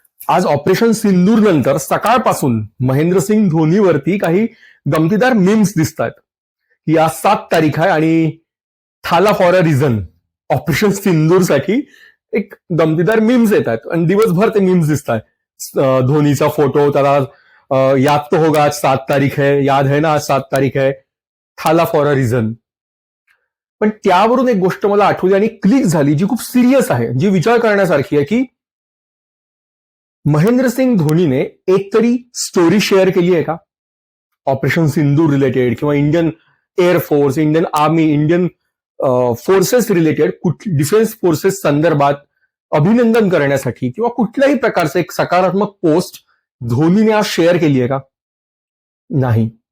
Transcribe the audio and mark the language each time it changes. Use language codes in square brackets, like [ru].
[mr] आज ऑपरेशन सिंदूर नंतर सकाळपासून महेंद्रसिंग धोनीवरती काही गमतीदार मीम्स दिसत आहेत की आज 7 तारीख आहे आणि [en] Thala for a reason [mr] ऑपरेशन सिंदूरसाठी एक गमतीदार मीम्स येत आहेत आणि दिवसभर ते मीम्स दिसत आहेत. धोनीचा फोटो त्याला [hi] याद तो होगा आज 7 तारीख है, याद है ना आज 7 तारीख है, [en] Thala for a reason. [mr] पण त्यावरून एक गोष्ट मला आठवली आणि क्लिक झाली जी खूप सिरियस आहे, जी विचार करण्यासारखी आहे की महेंद्रसिंग धोनीने एक तरी स्टोरी शेअर केली आहे का ऑपरेशन सिंदूर रिलेटेड किंवा Indian air force, Indian army, Indian forces related, defence forces संदर्भात अभिनंदन करण्यासाठी किंवा कुठल्याही प्रकारचं एक सकारात्मक पोस्ट धोनीने आज शेअर केली आहे का? नाही.